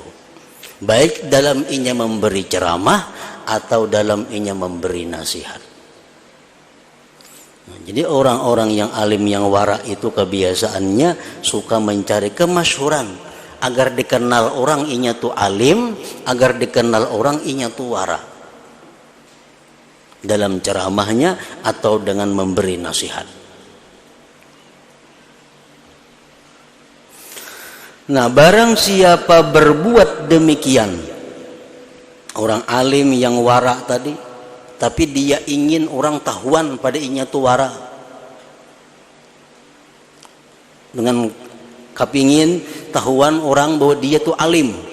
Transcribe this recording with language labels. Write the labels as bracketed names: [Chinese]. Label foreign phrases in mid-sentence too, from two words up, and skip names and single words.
[Indonesian] Baik dalam inya memberi ceramah atau dalam inya memberi nasihat. Nah, jadi orang-orang yang alim, yang wara itu kebiasaannya suka mencari kemasyhuran agar dikenal orang inya tuh alim, agar dikenal orang inya tuh wara dalam ceramahnya atau dengan memberi nasihat. Nah, barang siapa berbuat demikian, orang alim yang wara tadi, tapi dia ingin orang tahuan pada inya tuh wara, dengan kepingin tahuan orang bahwa dia tuh alim.